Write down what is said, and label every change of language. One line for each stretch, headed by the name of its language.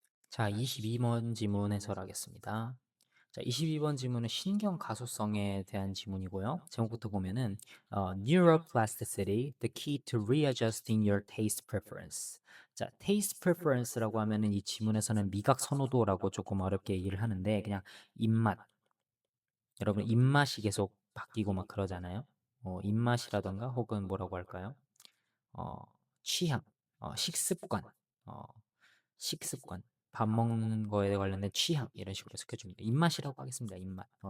Korean: 자, 22번 지문 해설하겠습니다. 자, 22번 지문은 신경 가소성에 대한 지문이고요. 제목부터 보면은
English: Neuroplasticity, the key to readjusting your taste preference.
Korean: 자, taste preference라고 하면은 이 지문에서는 미각 선호도라고 조금 어렵게 얘기를 하는데 그냥 입맛. 여러분 입맛이 계속 바뀌고 막 그러잖아요. 입맛이라던가 혹은 뭐라고 할까요? 어, 취향, 식습관, 어, 식습관, 밥 먹는 거에 관련된 취향 이런 식으로 스켜줍니다. 입맛이라고 하겠습니다. 입맛.